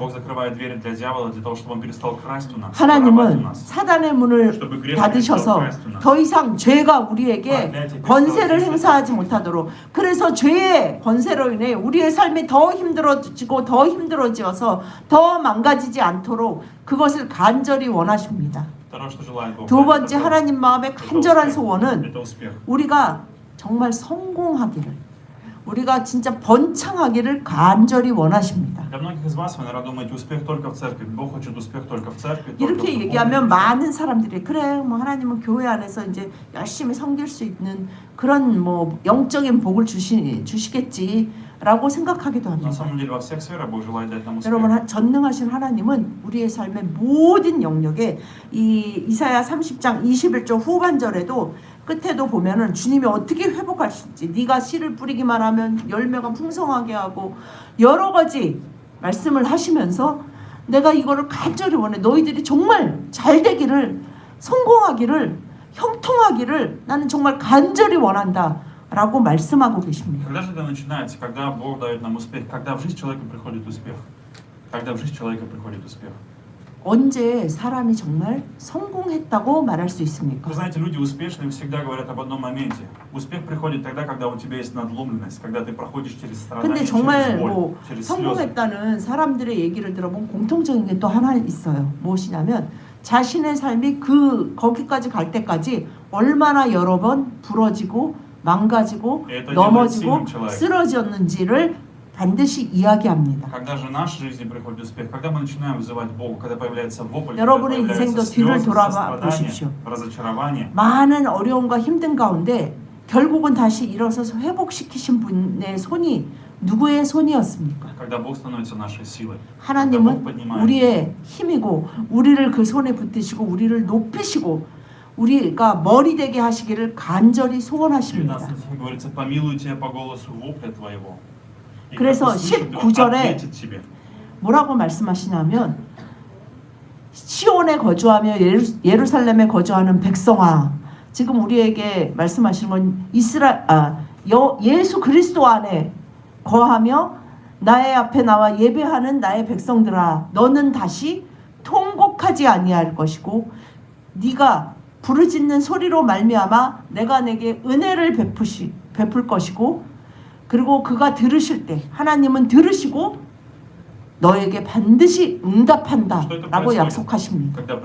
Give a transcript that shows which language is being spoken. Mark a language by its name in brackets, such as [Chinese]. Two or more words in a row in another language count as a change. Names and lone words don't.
[Russian] Бог закрывает двери для дьявола для того, чтобы он перестал красть у нас. [Korean] 하나님은 사단의 문을 닫으셔서 더 이상 죄가 우리에게 권세를 행사하지 못하도록 그래서 죄의 권세로 인해 우리의 삶이 더 힘들어지고 더 힘들어져서 더 망가지지 않도록 그것을 간절히 원하십니다. 두 번째 하나님 마음의 간절한 소원은 우리가 정말 성공하기를 우리가 진짜 번창하기를 간절히 원하십니다. [Russian] Для многих из вас вы, наверное, думаете, успех только в церкви. Бог хочет успех только в церкви. [Korean] 이렇게 얘기하면 많은 사람들이 그래, 뭐 하나님은 교회 안에서 이제 열심히 섬길 수 있는 그런 뭐 영적인 복을 주시겠지라고 생각하기도 합니다. [Russian] На самом деле во всех сферах Бог желает дать нам успех. [Korean] 여러분, 전능하신 하나님은 우리의 삶의 모든 영역에 이 이사야 30장 21절 후반절에도 끝에도 보면은 주님이 어떻게 회복하실지 네가 씨를 뿌리기만 하면 열매가 풍성하게 하고 여러 가지 말씀을 하시면서 내가 이거를 간절히 원해. 너희들이 정말 잘 되기를 성공하기를 형통하기를 나는 정말 간절히 원한다 라고 말씀하고 계십니다. [Russian] Когда же это начинается? Когда Бог дает нам успех? Когда в жизнь человека приходит успех? Когда в жизнь человека приходит успех? [Korean] 언제 사람이 정말 성공했다고 말할 수 있습니까? [Russian] Вы знаете, люди успешные всегда говорят об одном моменте. Успех приходит тогда, когда у тебя есть надломленность, когда ты проходишь через страдания, [Korean] 근데 [Russian] через [Korean] 정말 [Russian] боль, [Korean] 뭐 [Russian] через слезы. [Korean] 성공했다는 사람들의 얘기를 들어보면 공통적인 게 또 하나 있어요. 무엇이냐면 자신의 삶이 거기까지 갈 때까지 얼마나 여러 번 부러지고 망가지고 넘어지고 쓰러졌는지를 반드시 이야기합니다. [Russian] Когда же в нашей жизни приходит успех? Когда мы начинаем вызывать Богу, когда появляется вопль, когда [Korean] 여러분의 [Russian] появляются [Korean] 인생도 뒤를 [Russian] слезы, [Korean] 돌아봐 [Russian] сострадания, [Korean] 보십시오. [Russian] разочарование. [Korean] 많은 어려움과 힘든 가운데 결국은 다시 일어서서 회복시키신 분의 손이 누구의 손이었습니까? [Russian] Когда Бог становится нашей силой. [Korean] 하나님은 우리의 힘이고 우리를 그 손에 붙드시고 우리를 높이시고 우리가 머리 되게 하시기를 간절히 소원하십니다. [Russian] говорится, помилуй тебя по голосу вопля твоего. [Korean] 그래서 19절에 뭐라고 말씀하시냐면 시온에 거주하며 예루살렘에 거주하는 백성아, 지금 우리에게 말씀하시는 건 예수 그리스도 안에 거하며 나의 앞에 나와 예배하는 나의 백성들아, 너는 다시 통곡하지 아니할 것이고 네가 부르짖는 소리로 말미암아 내가 내게 은혜를 베풀 것이고, 그리고 그가 들으실 때 하나님은 들으시고 너에게 반드시 응답한다 라고 약속하십니다.